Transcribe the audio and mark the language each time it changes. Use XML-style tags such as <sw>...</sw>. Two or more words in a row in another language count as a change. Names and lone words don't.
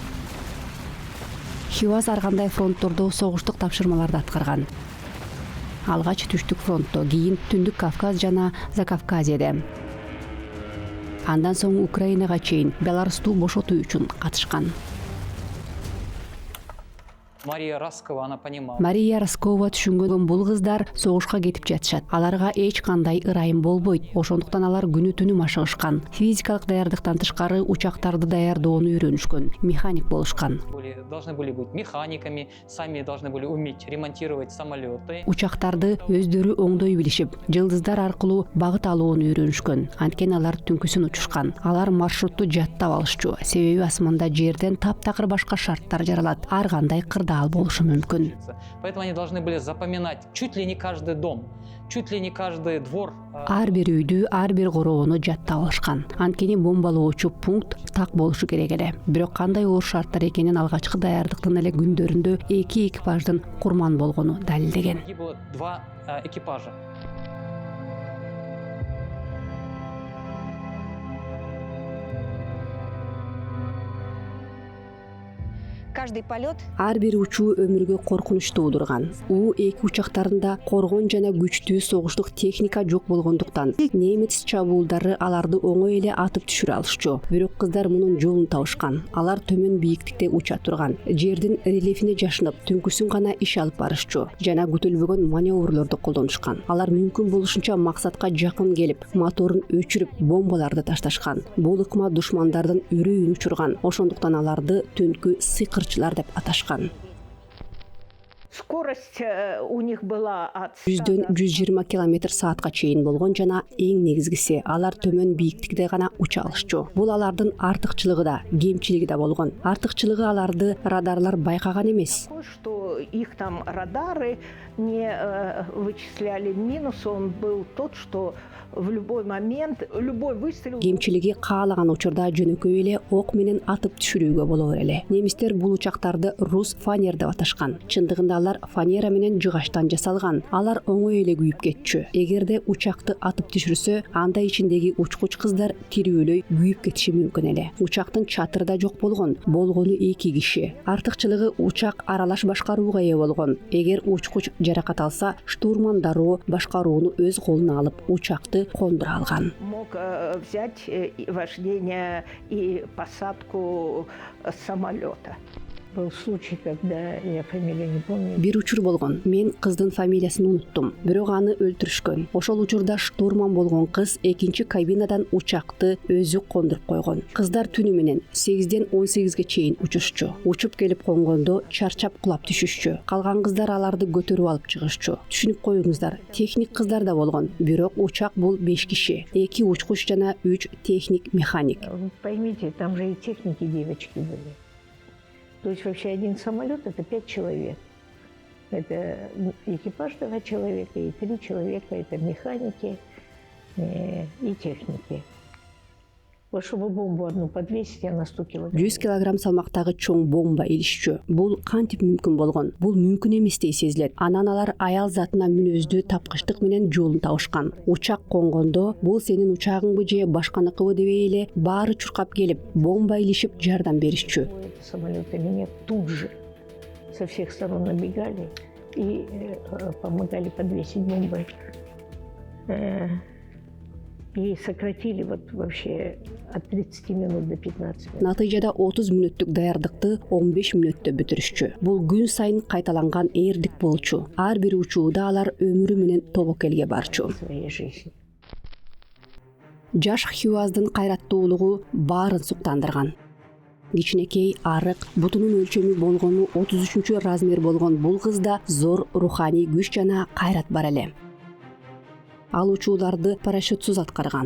<ky>Хивас ар кандай фронттордо согуштук тапшырмаларды аткарган. Алгач түштүк фронтто, кийин Түндүк Кавказ жана Закавказьеде. Андан соң Украинага чейин Беларусту бошотуу үчүн катышкан. Мария Раскова,</ky> <ru>она понимала.</ru> <ky>Мария Раскова түшүнгөн бул кыздар согушка кетип жатышат. Аларга эч кандай ырайым болбойт. Ошондуктан алар күнү-түнү машыгышкан. Физикалык даярдыктан тышкары учактарды даярдоону үйрөнүшкөн. Механик болушкан.</ky> <ru>Должны были быть механиками, сами должны были уметь ремонтировать самолеты.</ru> <ky>Учактарды өздөрү оңдой билишип, жылдыздар аркылуу багыт алууну үйрөнүшкөн. Анткени алар түнкүсүн учушкан. Алар маршрутту жаттап алышчу. Себеби асманда жерден таптакыр башка шарттар жаралат. Ар кандай кырдаал болушу мүмкүн.</ky> <ru>Поэтому они должны были запоминать чуть ли не каждый дом, чуть ли не каждый двор.</ru> <ky>Ар бир үйдү, ар бир короону жаттап алышкан. Анткени бомбалоочу пункт так болушу керек эле. Бирок кандай оор шарттар экенин алгачкы даярдыктын эле күндөрүндө 2 экипаждын курман болгону далилдеген.</ky> <ru>Погибло 2 экипажа. Каждый полет</ru> <ky>Ар бир учуу өмүргө коркунуч туудурган. У-2 учактарында коргон жана күчтүү согуштук техника жок болгондуктан немец чабуулдары аларды оңой эле атып түшүрө алышчу. Бирок кыздар мунун жолун табышкан. Алар төмөн бийиктикте уча турган. Жердин рельефине жашынып, түнкүсүн гана иш алып барышчу жана күтүлбөгөн маневрлорду колдонушкан. Алар мүмкүн болушунча максатка жакын келип, моторун өчүрүп, бомбаларды ташташкан. Бул ыкма душмандардын үрөйүн учурган. Ошондуктан аларды түнкү сыйкырчылар деп аташкан.</ky> <ru>Скорость у них была от</ru> <ky>100 120 км саатка чейин болгон жана эң негизгиси алар төмөн бийиктикте гана уча алышчу. Бул алардын артыкчылыгы да, кемчилиги да болгон. Артыкчылыгы аларды радарлар байкаган эмес.</ky> <ru>что их там радары не вычисляли. Минус он был тот, что в любой момент, любой выстрел...</ru> <ky>Кемчилиги каалаган учурда жөнөкөй эле ок менен атып түшүрүүгө болор эле. Немистер бул учактарды рус фанер деп аташкан. Чындыгында алар фанера менен жыгачтан жасалган. Алар оңой эле күйүп кетчү. Эгерде учакты атып түшүрсө, анда ичиндеги учкуч кыздар тирүүлөй күйүп кетиши мүмкүн эле. Учактын чатыры да жок болгон. Болгону 2 киши. Артыкчылыгы учак аралаш башкарууга ээ болгон. Эгер учкуч жаракат алса, штурман дароо башкарууну өз колуна алып учакты кондура алган.</ky> <ru>Мог взять вождение и посадку самолета. Был случай, когда я фамилию не помню.</ru> <ky>Бир учур болгон. Мен кыздын фамилиясын унуттум. Бирок аны өлтүрүшкөн. Ошол учурда штурман болгон кыз экинчи кабинадан учакты өзү кондуруп койгон. Кыздар түнү менен 8ден 18ге чейин учушчу. Учуп келип конгондо чарчап кулап түшүшчү. Калган кыздар аларды көтөрүп алып чыгышчу. Түшүнүп коюңуздар, техник кыздар да болгон. Бирок учак бул 5 киши. 2 учкуч жана 3 техник механик.</ky> <ru>Вы поймите, там же и техники девочки были. То есть вообще один самолет – это 5 человек. Это экипаж 2 человека и 3 человека – это механики и техники. Вот чтобы бомбу одну подвесить, она 100 килограмм.</ru> <ky>100 килограмм салмактагы чоң бомба илишчү. Бул кантип мүмкүн болгон? Бул мүмкүн эмес дей сезилет. Анан алар аял затына мүнөздүү тапкычтык менен жолун табышкан. Учак конгондо бул сенин учагыңбы же башканыкыбы дебей эле баары чуркап келип, бомба илишип жардам беришчү.</ky> <ru>Самолет или нет, тут же со всех сторон набегали и помогали подвесить бомбы. И сократили вот вообще от 30 минут до 15 минут.</ru> <ky>Натыйжада 30 мүнөттүк даярдыкты 15 мүнөттө бүтүрүшчү. Бул күн сайын кайталанган эрдик болчу. Ар бир учууда алар өмүрү менен тобокелге барчу.</ky> <ru>Своей жизни.</ru> <ky>Жаш Хьюаздын кайраттуулугу баарын суктандырган. Кичинекей, арык, бутунун өлчөмү болгону 33 размер болгон бул кызда зор руханий күч жана кайрат бар эле. Ал учууларды парашютсуз аткарган.</ky>